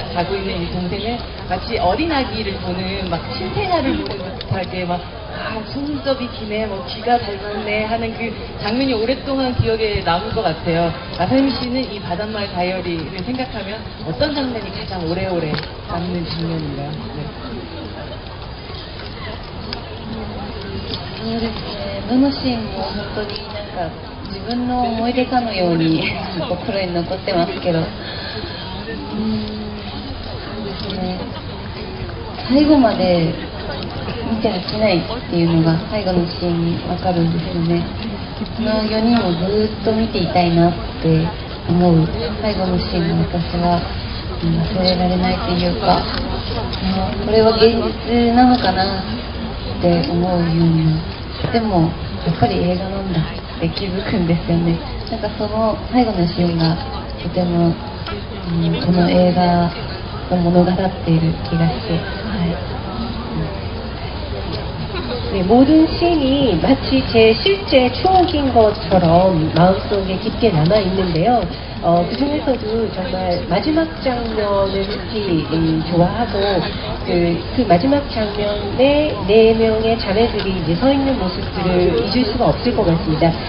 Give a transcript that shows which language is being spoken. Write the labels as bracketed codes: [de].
[ko] 자고 있는 이 동생을 마치 어린아기를 보는 막 신생아를 보는 듯하게 막 속눈썹이 기네, 뭐 귀가 닮았네 하는 그 장면이 오랫동안 기억에 남을 것 같아요. 마사미 씨는 이 바닷마을 다이어리를 생각하면 어떤 장면이 가장 오래오래 남는 장면인가요? 네. [ja] そうですね、どのシーンも本当になんか自分の思い出かのように心に残ってますけど、そうですね、最後まで見て飽きないっていうのが最後のシーンに分かるんですよね。この4人をずっと見ていたいなって思う最後のシーンが私は忘れられないっていうか、これは現実なのかなって思うように、でもやっぱり映画なんだって気づくんですよね。なんかその最後のシーンがとても、この映画を物語っている気がして、 [ko] 네, 모든 씬이 마치 제 실제 추억인 것처럼 마음속에 깊게 남아있는데요. 그 중에서도 정말 마지막 장면을 특히 좋아하고 그 마지막 장면에 4명의 자매들이 이제 서 있는 모습들을 잊을 수가 없을 것 같습니다.